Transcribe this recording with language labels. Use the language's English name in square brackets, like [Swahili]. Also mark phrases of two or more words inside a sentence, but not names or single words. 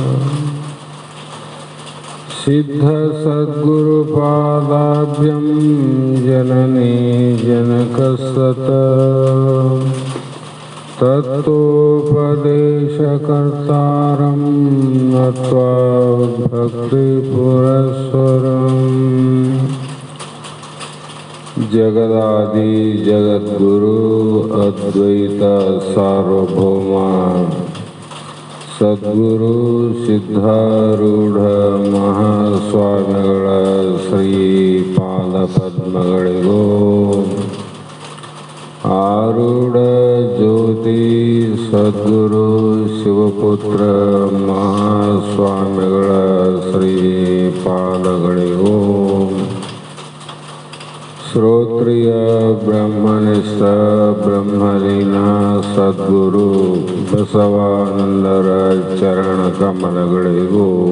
[Sanskrit] सिद्धसद्गुरुपादाभ्यं जननी जनकसत तत्तोपदेशकर्तारं नत्वा भक्तिपुरःसरम् जगदादि जगद्गुरु अद्वैत सार्वभौमा [Kannada] सद्गुरु ಸಿದ್ಧಾರೂಢ ಮಹಾಸ್ವಾಮಿಗಳ ಶ್ರೀಪಾದ ಪದ್ಮಗಳಿಗೂ ಆರೂಢ ಜ್ಯೋತಿ ಸದ್ಗುರು ಶಿವಪುತ್ರ ಮಹಾಸ್ವಾಮಿಗಳ ಶ್ರೀಪಾದಗಳಿಗೂ ಶ್ರೋತ್ರಿಯ ಬ್ರಹ್ಮನಿಷ್ಠ ಬ್ರಹ್ಮಲೀನ ಸದ್ಗುರು ಬಸವಾನಂದರ ಚರಣ ಕಮಲಗಳಿಗೂ